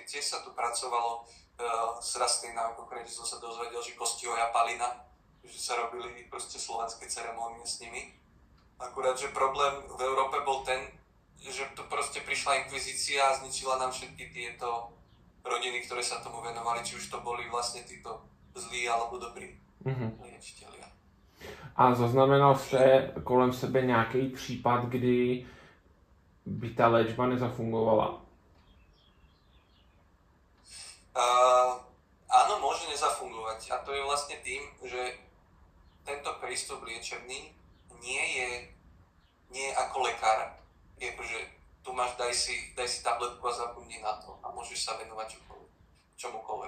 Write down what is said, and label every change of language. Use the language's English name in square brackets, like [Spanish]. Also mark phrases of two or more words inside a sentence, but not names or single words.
[Slovak] Tiež sa tu pracovalo s rastlinami, konkrétne som sa dozvedel, že kosti ojapalina, že sa robili proste slovenské ceremónie s nimi. Akurát, že problém v Európe bol ten, že tu proste prišla inkvizícia a zničila nám všetky tieto rodiny, ktoré sa tomu venovali, či už to boli vlastne títo zlí alebo dobrí liečitelia. [Czech] A zaznamenal jste kolem sebe nějaký případ, kdy by ta léčba nezafungovala? [Slovak] Áno, môže nezafungovať. A to je vlastne tým, že tento prístup liečebný nie je ako lekár. Akože tu máš, daj si tabletku a zabudni na to a môžeš sa venovať čomukoľvek.